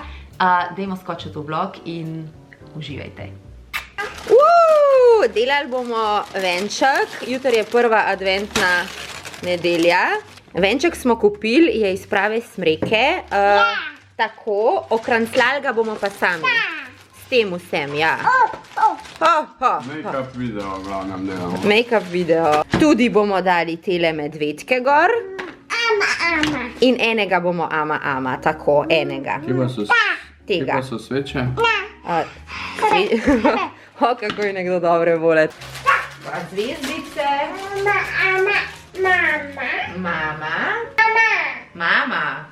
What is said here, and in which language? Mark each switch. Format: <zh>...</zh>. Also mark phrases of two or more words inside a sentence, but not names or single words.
<sl>Dajmo skočiti v vlog in uživajte. Delali bomo venček, jutri je prva adventna nedelja. Venček smo kupili, je iz prave smreke. Tako, okranclali ga bomo pa sami. S tem vsem, ja.</sl> <en>Make-up video,</en> <sl>glavnem delamo.</sl> <en>Make-up video.</en> <sl>Tudi bomo dali tele medvedke gor. In enega bomo ama, tako, enega. Kje pa so sveče? Kako je nekdo dobre volet. Pa zvezdice. Mama.</sl>